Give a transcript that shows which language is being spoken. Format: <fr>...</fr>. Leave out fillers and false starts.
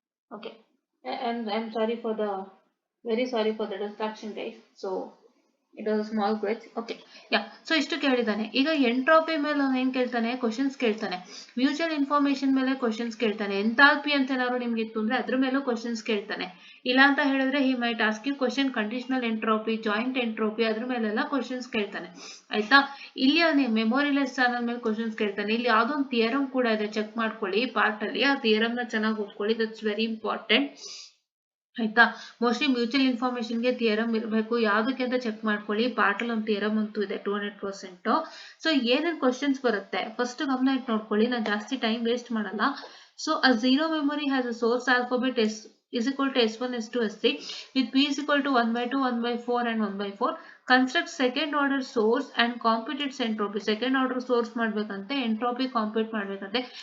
<en>Okay, and I'm sorry for the very sorry for the distraction, guys. So it was a small glitch. Okay, yeah. So</en> <kn>ಇಷ್ಟು ಕೇಳಿದಾನೆ. ಈಗ entropy ಮೇಲೆ ಅವನು ಏನ್ ಕೇಳ್ತಾನೆ, questions ಕೇಳ್ತಾನೆ. Mutual information ಮೇಲೆ questions ಕೇಳ್ತಾನೆ. ಎಂಥಾಲ್ಪಿ ಅಂತ ಏನಾದ್ರು ನಿಮ್ಗೆ ಇತ್ತು ಅಂದ್ರೆ ಅದ್ರ ಮೇಲೂ ಕ್ವಶನ್ಸ್ ಕೇಳ್ತಾನೆ. ಇಲ್ಲ ಅಂತ ಹೇಳಿದ್ರೆ</kn> <en>he might ask you question conditional entropy, joint entropy,</en> <kn>ಅದ್ರ ಮೇಲೆಲ್ಲ ಕ್ವಶನ್ಸ್ ಕೇಳ್ತಾನೆ ಆಯ್ತಾ. ಇಲ್ಲಿ ಅವನು ಮೆಮೊರಿಲೆಸ್ ಚಾನಲ್ ಮೇಲೆ ಕ್ವಶನ್ಸ್ ಕೇಳ್ತಾನೆ. ಇಲ್ಲಿ ಯಾವ್ದೋ ಒಂದು ಥಿಯರಮ್ ಕೂಡ ಇದೆ, ಚೆಕ್ ಮಾಡ್ಕೊಳ್ಳಿ ಪಾರ್ಟ್ ಅಲ್ಲಿ. ಆ ಥಿಯರಮ್ ನ ಚೆನ್ನಾಗಿ ಓದ್ಕೊಳ್ಳಿ,</kn> <en>that's very important</en> <kn>ಆಯ್ತಾ. ಮೋಸ್ಟ್ಲಿ ಮ್ಯೂಚುವಲ್ ಇನ್ಫಾರ್ಮೇಶನ್ ಗೆ ಥಿಯರಮ್ ಇರಬೇಕು, ಯಾವ್ದಕ್ಕೆ ಅಂತ ಚೆಕ್ ಮಾಡ್ಕೊಳ್ಳಿ. ಪಾರ್ಟ್ ಅಲ್ಲಿ ಒಂದು ಥಿಯರಮ್ ಅಂತೂ ಇದೆ 200%. ಸೊ ಏನೇನ್ ಕ್ವಶನ್ಸ್ ಬರುತ್ತೆ ಫಸ್ಟ್ ಗಮನ ಇಟ್ಟು ನೋಡ್ಕೊಳ್ಳಿ, ನಾನು ಜಾಸ್ತಿ ಟೈಮ್ ವೇಸ್ಟ್ ಮಾಡಲ್ಲ.</kn> <en>So a zero memory has a source alphabet S is equal to S1, S2, S3 with P is equal to 1/2, 1/4 and 1/4. Construct second order source and compute its entropy. Second order source</en> <kn>ಮಾಡ್ಬೇಕಂತೆ,</kn> <en>entropy compute ಮಾಡ್ಬೇಕಂತೆ.</en>